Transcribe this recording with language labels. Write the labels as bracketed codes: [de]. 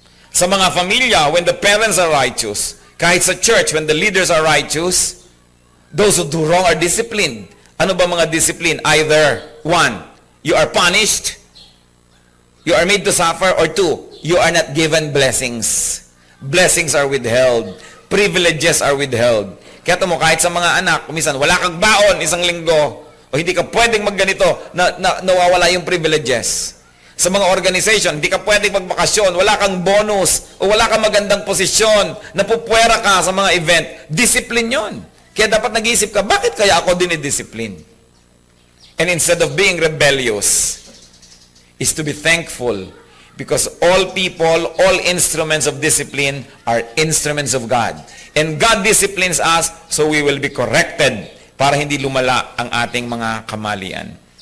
[tl] Sa mga familia, [en] when the parents are righteous. [tl] Kahit sa church, [en] when the leaders are righteous. Those who do wrong are disciplined. [tl] Ano ba mga discipline? [en] Either, one, you are punished, you are made to suffer, or two, you are not given blessings. Blessings are withheld. Privileges are withheld. [tl] Kaya mo, kahit sa mga anak, minsan, wala kang baon isang linggo, o hindi ka pwedeng magganito, nawawala yung privileges. Sa mga organization, hindi ka pwedeng magbakasyon, wala kang bonus, o wala kang magandang posisyon, napupwera ka sa mga event, discipline yon. Kaya dapat nag-iisip ka, bakit kaya ako dinidiscipline? [en] And instead of being rebellious, is to be thankful, because all people, all instruments of discipline are instruments of God. And God disciplines us, so we will be corrected, [tl] para hindi lumala ang ating mga kamalian.